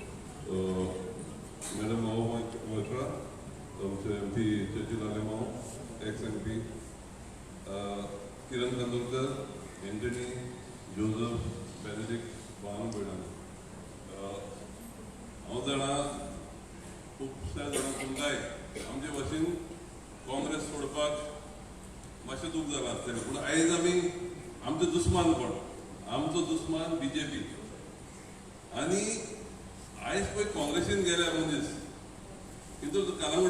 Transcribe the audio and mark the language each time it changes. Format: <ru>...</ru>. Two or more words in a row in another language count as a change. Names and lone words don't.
<en>Madam Moitra, MP Chachil Alemao, ex-MP, Kiran Kandurkar, Anthony, Joseph, Benedict, Banu Bedan.</en> <kok>हांव जाणा खुबश्या जाणां तुमकांय आमचे भाशेन काँग्रेस सोडपाक मातशें दूख जालां आसतलें पूण आयज आमी आमचो दुस्मान कोण आमचो दुस्मान BJP आनी आयज पळय काँग्रेसीन गेल्या मनीस हितूर कालांगूट</kok>